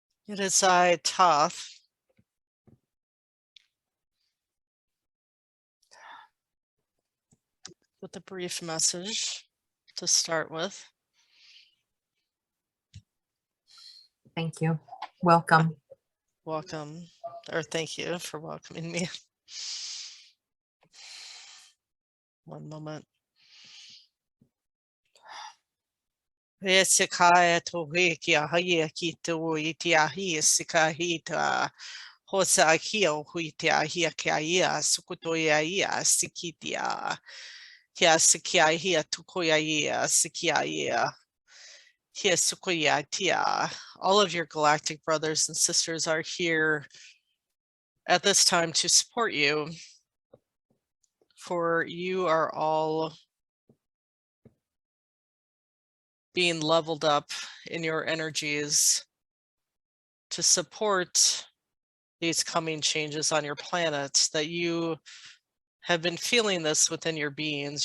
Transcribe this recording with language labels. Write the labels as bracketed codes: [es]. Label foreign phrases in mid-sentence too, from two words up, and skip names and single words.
[en] It is I, Thoth, with a brief message to start with. Thank you. Welcome. Welcome, or thank you for welcoming me. One moment. Esikaya tohikia haya kitu itia hi sikahita hosa hio huitia hia kia sukutoya ia sikitia kia sikia hia tukoya ia sikia ia. All of your galactic brothers and sisters are here at this time to support you, for you are all being leveled up in your energies to support these coming changes on your planet, that you have been feeling this within your beings.